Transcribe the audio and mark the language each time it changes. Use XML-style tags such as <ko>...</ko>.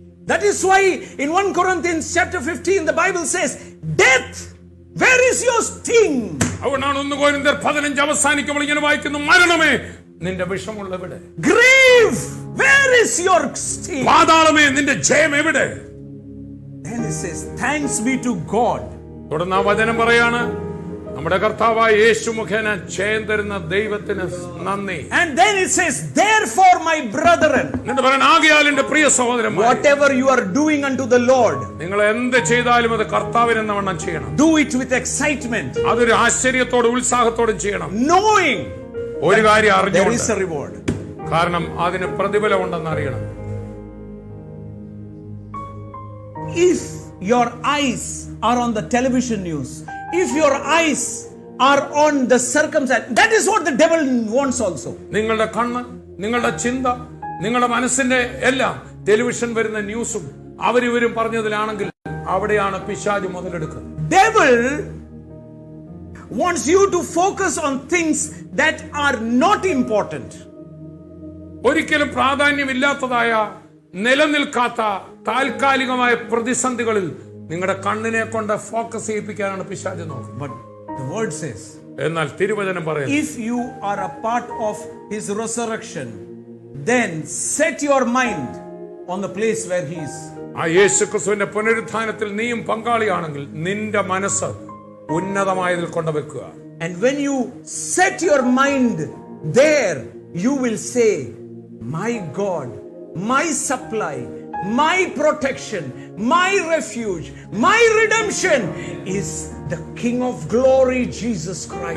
<en>That is why in 1 Corinthians chapter 15 the Bible says, death, where is your sting?</en> <ml>അതുകൊണ്ടാണ് 1 കൊരിന്ത്യർ 15 അവസാനിക്കുമ്പോൾ ഇങ്ങനെ വായിക്കുന്നു, മരണമേ നിന്റെ വിഷമുള്ള എവിടെ?</ml> <en>Grave, where is your sting?</en> <ml>പാതാളമേ നിന്റെ ജയം എവിടെ?</ml> <en>Then it says, thanks be to God.</en> <ml>തുടർന്ന് ആ വചനം പറയാണ്, നമ്മുടെ കർത്താവായ യേശു മുഖേന ജയം തരുന്ന ദൈവത്തിന് നന്ദി.</ml> <en>And then it says, therefore my brethren,</en> <ml>എന്നിട്ട് പറയണം, ആകയാൽ എന്റെ പ്രിയ സഹോദരന്മാരേ,</ml> <en>whatever you are doing unto the Lord,</en> <ml>നിങ്ങൾ എന്ത് ചെയ്താലും അത് കർത്താവിനെന്ന വണ്ണം ചെയ്യണം.</ml> <en>do it with excitement,</en> <ml>അതൊരു ആശ്ചര്യത്തോടും ഉത്സാഹത്തോടും ചെയ്യണം.</ml> <en>knowing</en> <ml>ഒരു കാര്യം</ml> <en>there</en> <ml>അറിഞ്ഞുകൊണ്ട്,</ml> <en>is a reward.</en> <ml>കാരണം അതിന് പ്രതിഫലം ഉണ്ടെന്ന് അറിയണം.</ml> <en>If your eyes are on the television news, if your eyes are on the circumstance, that is what the devil wants also.</en> <ml>നിങ്ങളുടെ കണ്ണ്, നിങ്ങളുടെ ചിന്ത, നിങ്ങളുടെ മനസ്സിന്റെ എല്ലാം ടെലിവിഷൻ വരുന്ന ന്യൂസും അവരിവരും പറഞ്ഞതിലാണെങ്കിൽ അവിടെയാണ് പിശാച് മുതലെടുക്കുന്നത്.</ml> <en>Devil wants you to focus on things that are not important.</en> <ml>ഒരിക്കലും പ്രാധാന്യമില്ലാത്തതായ, നിലനിൽക്കാത്ത താൽക്കാലികമായ പ്രതിസന്ധികളിൽ നിങ്ങളുടെ കണ്ണിനെ കൊണ്ട് ഫോക്കസ് ചെയ്യിപ്പിക്കാനാണ് പിശാച് നോക്കുന്നത്.</ml> <en>But the word says,</en> <ml>എന്നാൽ തിരുവചനം പറയുന്നു,</ml> <en>if you are a part of his resurrection, then set your mind on the place where he is.</en> <ml>ആ യേശു ക്രിസ്തുവിന്റെ പുനരുത്ഥാനത്തിൽ നീയും പങ്കാളിയാണെങ്കിൽ നിന്റെ മനസ്സ് ഉന്നതമായതിൽ കൊണ്ടുവെക്കുക.</ml> <en>And when you set your mind there, you will say, my God, my supply, my protection, my refuge, my redemption is the King of glory, Jesus Christ.</en>